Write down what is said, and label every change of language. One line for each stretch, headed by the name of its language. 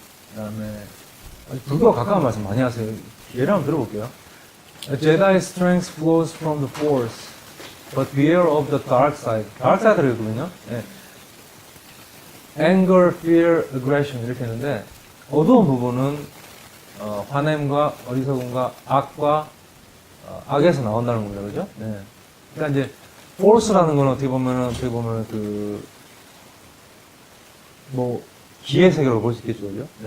Korean: 그다음에 불교와 가까운 말씀 많이 하세요. 예를 한번 들어볼게요.
English: A Jedi's strength flows from the Force, but beware of the dark side.
Korean: dark side를 읽거든요.
English: Anger, fear, aggression
Korean: 이렇게 했는데, 어두운 부분은 화냄과 어리석음과 악과 악에서 나온다는 겁니다, 그죠? 그러니까 이제 force라는 건 어떻게 보면 뭐 기의 세계로 볼 수 있겠죠, 그죠?